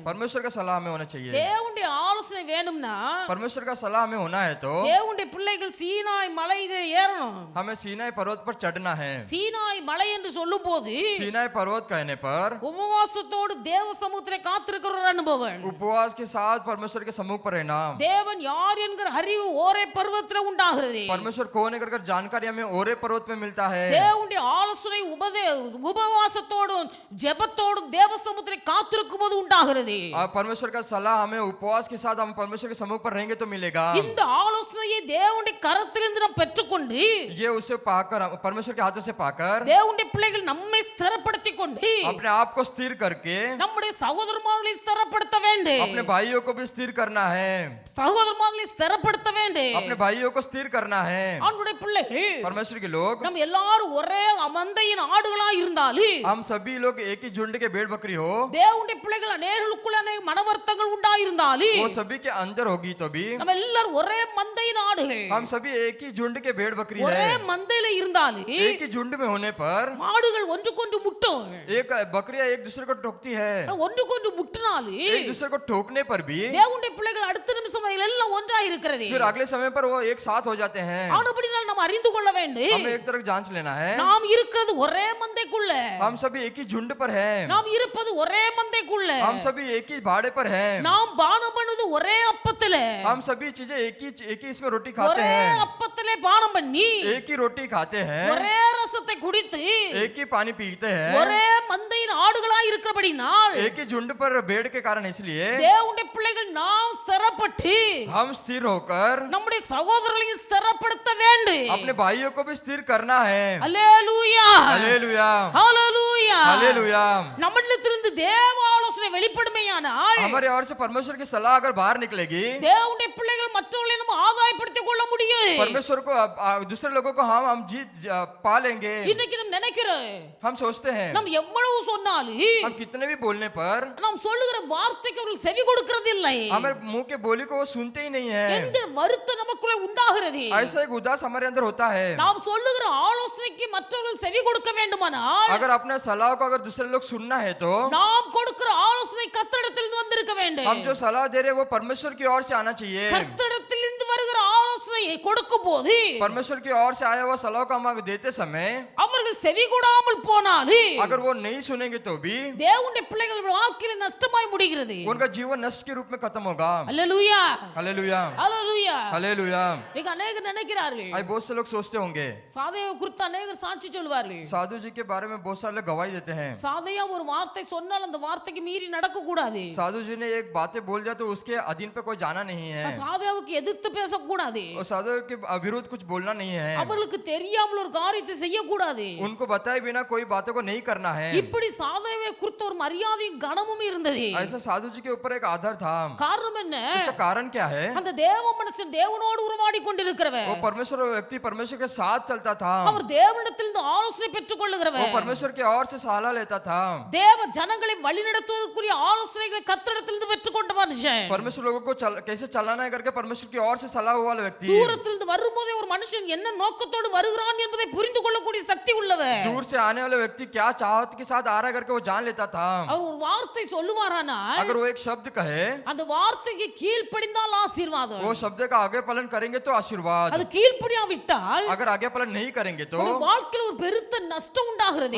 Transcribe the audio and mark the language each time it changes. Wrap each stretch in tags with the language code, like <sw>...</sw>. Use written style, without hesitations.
<hi>परमेश्वर का सलाह हमें होना चाहिए।</hi> <ta>தேவனுடைய ஆலோசனை வேணும்னா</ta> <hi>परमेश्वर का सलाह हमें होना है तो</hi> <ta>தேவனுடைய பிள்ளைகள் சீனாய் மலையிலே ஏறணும்.</ta> <hi>हमें सीनाई पर्वत पर चढ़ना है।</hi> <ta>சீனாய் மலை என்று சொல்லும் போது</ta> <hi>सीनाई पर्वत कहने पर</hi> <ta>உபவாசத்தோடு தேவ சமூகத்திலே காத்திருக்கிற ஒரு அனுபவம்.</ta> <hi>उपवास के साथ परमेश्वर के सम्मुख पर रहना।</hi> <ta>தேவன் யார் என்கிற அறிவு ஓரே பர்வத்தில் உண்டாகிறது.</ta> <hi>परमेश्वर कौन है कर जानकारी हमें ओरे पर्वत में मिलता है।</hi> <ta>தேவனுடைய ஆலோசனை உபவாசத்தோடும் ஜெபத்தோடும் தேவ சமூகத்திலே காத்திருக்கும் போது உண்டாகிறது.</ta> <hi>और परमेश्वर का सलाह हमें उपवास के साथ हम परमेश्वर के सम्मुख पर रहेंगे तो मिलेगा।</hi> <ta>இந்த ஆலோசனையை தேவனுடைய கரத்திலிருந்து நாம் பெற்றுக்கொண்டு</ta> <hi>ये उसे पाकर परमेश्वर के हाथों से पाकर</hi> <ta>தேவனுடைய பிள்ளைகள் நம்மை ஸ்திரப்படுத்திக் கொண்டு</ta> <hi>अपने आप को स्थिर करके</hi> <ta>நம்முடைய சகோதரமார்களை ஸ்திரப்படுத்த வேண்டும்.</ta> <hi>अपने भाइयों को भी स्थिर करना है।</hi> <ta>சகோதரமார்களை ஸ்திரப்படுத்த வேண்டும்.</ta> <hi>अपने भाइयों को स्थिर करना है।</hi> <ta>ஆண்டவருடைய பிள்ளைகள்</ta> <hi>परमेश्वर के लोग,</hi> <ta>நம்ம எல்லாரும் ஒரே மந்தையின் ஆடுகளா இருந்தாலும்</ta> <hi>हम सभी लोग एक ही झुंड के भेड़ बकरी हो,</hi> <ta>தேவனுடைய பிள்ளைகள் அநேகருக்குள்ள அநேக மனவர்த்தங்கள் உண்டாயிருந்தாலும்</ta> <hi>वो सभी के अंदर होगी तो भी</hi> <ta>நம்ம எல்லாரும் ஒரே மந்தையின் ஆடுகள்</ta> <hi>हम सभी एक ही झुंड के भेड़ बकरी</hi> <ta>ஒரே</ta> <hi>है।</hi> <ta>மந்தையில இருந்தாலும்</ta> <hi>एक ही झुंड में होने पर</hi> <ta>மாடுகள் ஒன்றுக்கொன்று முட்டும்</ta> <hi>एक बकरियां एक दूसरे को ठोकती है।</hi> <ta>ஒன்றுக்கொன்று முட்டினாலும்</ta> <hi>एक दूसरे को ठोकने पर भी</hi> <ta>தேவனுடைய பிள்ளைகள் அடுத்த நிமிஷம் அதில் எல்லாம் ஒன்றாய் இருக்கிறது</ta> <hi>फिर अगले समय पर वो एक साथ हो जाते हैं।</hi> <ta>ஆனபடினால் நாம் அறிந்து கொள்ள வேண்டும்</ta> <hi>हमें एक तरफ जांच लेना है,</hi> <ta>நாம் இருக்கிறது ஒரே மந்தைக்குள்ள</ta> <hi>हम सभी एक ही झुंड पर हैं,</hi> <ta>நாம் இருப்பது ஒரே மந்தைக்குள்ள</ta> <hi>हम सभी एक ही भाड़े पर हैं,</hi> <ta>நாம் பானம் பண்ணுவது ஒரே அப்பத்துல</ta> <hi>हम सभी चीजें एक ही इसमें रोटी खाते</hi> <ta>ஒரே</ta> <hi>हैं,</hi> <ta>அப்பத்திலே பானம் பண்ணி</ta> <hi>एक ही रोटी खाते हैं,</hi> <ta>ஒரே ரசத்தை குடித்து</ta> <hi>एक ही पानी पीते हैं,</hi> <ta>ஒரே மந்தையின் ஆடுகளாய் இருக்கிறபடினால்</ta> <hi>एक ही झुंड पर भेड़ के कारण इसलिए</hi> <ta>தேவனுடைய பிள்ளைகள் நாம் ஸ்திரப்பட்டு</ta> <hi>हम स्थिर होकर</hi> <ta>நம்முடைய சகோதரர்களையும் ஸ்திரப்படுத்த வேண்டும்</ta> <hi>अपने भाइयों को भी स्थिर करना है।</hi> <ta>அல்லேலூயா</ta> <hi>हालेलुया</hi> <ta>ஹalleluya</ta> <hi>हालेलुया।</hi> <ta>நம்மிடத்திலிருந்து தேவ ஆலோசனை வெளிப்படுமையானால்</ta> <hi>हमारे ओर से परमेश्वर की सलाह अगर बाहर निकलेगी,</hi> <ta>தேவனுடைய பிள்ளைகள் மற்றவர்களை நம்ம ஆதாயப்படுத்திக் கொள்ள முடியும்</ta> <hi>परमेश्वर को दूसरे लोगों को हम पा लेंगे।</hi> <ta>இன்னைக்கு நம்ம நினைக்கிறோம்</ta> <hi>हम सोचते हैं</hi> <ta>நம்ம எவ்வளவு சொன்னாலும்</ta> <hi>हम कितने भी बोलने पर</hi> <ta>நாம் சொல்லுகிற வார்த்தைக்கு அவர்கள் செவி கொடுக்கிறது இல்லை</ta> <hi>हमारे मुंह के बोली को वो सुनते ही नहीं है।</hi> <ta>என்கிற வருத்தம் நமக்குள்ள உண்டாகிறது</ta> <hi>ऐसा एक उदास हमारे अंदर होता है।</hi> <ta>நாம் சொல்லுகிற ஆலோசனைக்கு மற்றவர்கள் செவி கொடுக்க வேண்டுமானால்</ta> <hi>अगर अपने सलाह को अगर दूसरे लोग सुनना है तो</hi> <ta>நாம் கொடுக்கிற ஆலோசனை கர்த்தரிடத்திலிருந்து வந்திருக்க வேண்டும்</ta> <hi>हम जो सलाह दे रहे हैं वो परमेश्वर की ओर से आना चाहिए।</hi> <ta>கர்த்தரிடத்திலிருந்து வருகிற ஆலோசனையை கொடுக்கும் போது</ta> <hi>परमेश्वर की ओर से आया हुआ सलाह को हम देते समय</hi> <ta>அவர்கள் செவி கொடாமல் போனாலும்</ta> <hi>अगर वो नहीं सुनेंगे तो भी</hi> <ta>தேவனுடைய பிள்ளைகள் வாழ்க்கையில நஷ்டமாய் முடிகிறது</ta> <hi>उनका जीवन नष्ट के रूप में खत्म होगा।</hi> <ta>அல்லேலூயா</ta> <hi>हालेलुया</hi> <ta>அல்லேலூயா</ta> <hi>हालेलुया।</hi> <ta>நீங்க अनेகர் நினைக்கிறார்கள்</ta> <hi>आज बहुत से लोग सोचते होंगे,</hi> <ta>சாதையை குறித்து अनेகர் சாட்சி சொல்வார்கள்</ta> <hi>साधु जी के बारे में बहुत सारे लोग गवाही देते हैं।</hi> <ta>சாதையா ஒரு வார்த்தை சொன்னால் அந்த வார்த்தைக்கு மீறி நடக்க கூடாது</ta> <hi>साधु जी ने एक बातें बोल दिया तो उसके अधीन पे कोई जाना नहीं है</hi> <ta>சாதையாவுக்கு எதிர்த்து பேசக்கூடாது</ta> <hi>और साधु के विरुद्ध कुछ बोलना नहीं है।</hi> <ta>அவர்களுக்கு தெரியாமல் ஒரு காரியத்தை செய்யக்கூடாது</ta> <hi>उनको बताए बिना कोई बातों को नहीं करना है।</hi> <ta>இப்படி சாதையை குறித்த ஒரு மரியாதையும் கனமும் இருந்தது</ta> <hi>ऐसा साधु जी के ऊपर एक आदर था।</hi> <ta>காரணம் என்ன</ta> <hi>इसका कारण क्या है?</hi> <ta>அந்த தேவ மனுஷன் தேவனோடு உறவாடி கொண்டிருக்கிறவன்</ta> <hi>वो परमेश्वर व्यक्ति परमेश्वर के साथ चलता था,</hi> <ta>அவர் தேவனிடத்திலிருந்து ஆலோசனை பெற்றுக்</ta> <hi>वो</hi> <ta>கொள்ளுகிறவன்</ta> <hi>परमेश्वर के ओर से सलाह लेता था।</hi> <ta>தேவ ஜனங்களை வழிநடத்துவதற்குரிய ஆலோசனைகளை கர்த்தரிடத்திலிருந்து பெற்றுக்கொண்ட மனுஷன்</ta> <hi>परमेश्वर लोगों को कैसे चलाना है करके परमेश्वर की ओर से सलाह हुआ वाला व्यक्ति,</hi> <ta>தூரத்திலிருந்து வரும்போதே ஒரு மனுஷன் என்ன நோக்கத்தோடு வருகிறான் என்பதை புரிந்து கொள்ளக்கூடிய சக்தி உள்ளவன்</ta> <hi>दूर से आने वाले व्यक्ति क्या चाहत के साथ आ रहा है करके वो जान लेता था।</hi> <ta>அவர் ஒரு வார்த்தை சொல்லுவாரானால்</ta> <hi>अगर वो एक शब्द कहे,</hi> <ta>அந்த வார்த்தைக்கு கீழ்ப்படிந்தால் ஆசீர்வாதம்</ta> <hi>वो शब्द का आगे पालन करेंगे तो आशीर्वाद,</hi> <ta>அது கீழ்ப்படியாவிட்டால்</ta> <hi>अगर आगे पालन नहीं करेंगे तो</hi> <ta>ஒரு வாழ்க்கையில் ஒரு பெருத்த நஷ்டம் உண்டாகிறது</ta>